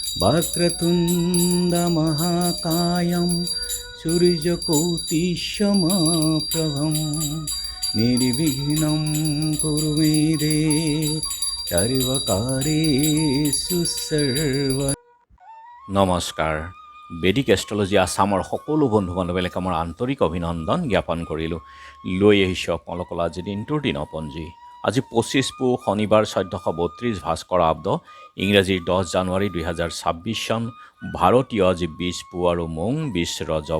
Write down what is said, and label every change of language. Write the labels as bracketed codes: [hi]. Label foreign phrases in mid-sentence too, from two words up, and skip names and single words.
[sa] वक्रतुण्ड महाकायं सूर्यकोटिसमप्रभं निर्विघ्नं कुरु मे देव सर्वकार्येषु सर्वदा। [as] নমস্কাৰ। বেদিক এষ্ট্ৰলজি আছামৰ সকলো বন্ধু বান্ধৱীলৈকে মোৰ আন্তৰিক অভিনন্দন জ্ঞাপন কৰিলোঁ। লৈ আহিছোঁ আপোনালোকৰ আজি দিনটোৰ দিনপঞ্জী। আজি 25 পুহ শনিবাৰ 1432 ভাস্কৰ আব্দ ইংৰাজীৰ 10 জানুৱাৰী 2026 চন, ভাৰতীয় আজি 20 পুহ আৰু মোং 20 ৰজব।